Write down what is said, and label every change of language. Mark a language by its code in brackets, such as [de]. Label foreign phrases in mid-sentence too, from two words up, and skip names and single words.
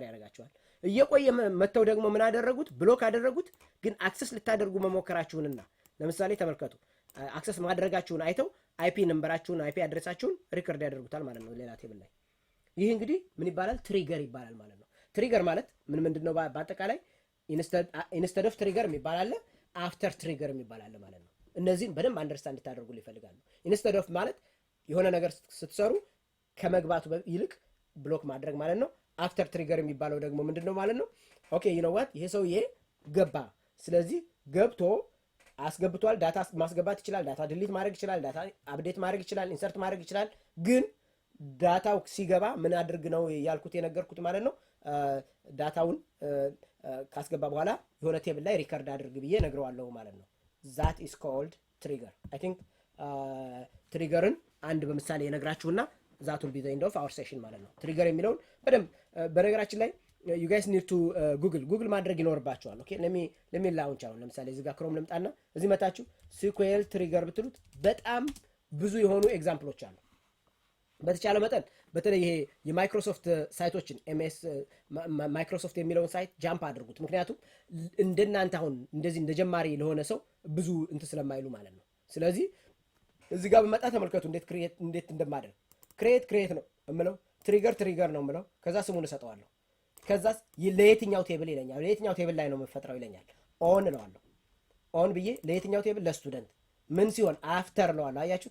[am] ያደርጋችኋል እየቆየ መተው ደግሞ ምን አደረጉት ብሎክ አደረጉት ግን አክሰስ ልታደርጉ መሞከራችሁንና ለምሳሌ ተመልከቱ አክሰስ ማድረጋችሁን አይተው አይፒ ነምበራችሁን አይፒ አድሬሳችሁን ሪከርድ ያደርጉታል ማለት ነው ሌላ ቴብል ላይ ይሄ እንግዲህ ምን ይባላል ትሪገር ይባላል ማለት ነው ትሪገር ማለት ምንድነው በአጠቃላይ [en] instead of [am] ትሪገር የሚባል [en] after trigger [am] የሚባል ማለት ነው እነዚህን በደንብ አንደርስታንድ ታደርጉ ይፈልጋሉ [en] instead of [am] ማለት የሆነ ነገር ስትሰሩ ከመግባቱ ይልቅ ብሎክ ማድረግ ማለት ነው [en] after trigger [am] የሚባለው ደግሞ ምንድነው ማለት ነው ኦኬ [en] you know what [am] ይሄ ሰውዬ ገባ ስለዚህ ገብቶ አስገብቷል ዳታ ማስገባት ይችላል ዳታ ዲሊት ማድረግ ይችላል ዳታ አፕዴት ማድረግ ይችላል ኢንሰርት ማድረግ ይችላል ግን ዳታው ሲገባ ምን አድርግ ነው ያልኩት የነገርኩት ማለት ነው ዳታውን ካስገባ በኋላ የሆነ ቴብል ላይ ሪከርድ አድርግ ብዬ ነግረዋለሁ ማለት ነው [en] that is called trigger I think [am] ትሪገርን አንድ በምሳሌ የነግራችሁና [en] that will be the end of our session [am] ማለት ነው ትሪገር የሚለውን በደንብ በነገራችን ላይ [en] you guys need to google [am] ማድረግ ይኖርባችኋል ኦኬ [en] let me launch [am] አሁን ለምሳሌ እዚህ ጋር ክሮም ልምጣና እዚህ መታችሁ [en] SQL trigger [am] ብትሉት በጣም ብዙ የሆኑ ኤግዛምፕሎች አሉ በተቻለ መጠን በተለይ ይሄ የማይክሮሶፍት ሳይቶችን ኤምኤስ ማይክሮሶፍት የሚለውን ሳይት ጃምፕ አድርጉት። ምክንያቱም እንደናንተ አሁን እንደዚህ እንደ ጀማሪ ለሆነ ሰው ብዙ እንትን ስለማይሉ ማለት ነው። ስለዚህ እዚህ ጋር በመጣ ተመልከቱ እንዴት እንደማደርግ ክሬት ነው እምለው፣ ትሪገር ነው እምለው። ከዛ ስሙን እሰጠዋለሁ። ከዛ ለየትኛው ቴብል ይለኛል፣ ለየትኛው ቴብል ላይ ነው የምፈጥረው ይለኛል። ኦን እለዋለሁ። ኦን ብዬ ለየትኛው ቴብል፣ ለስቱደንት ምን ሲሆን አፍተር እለዋለሁ። አያችሁት?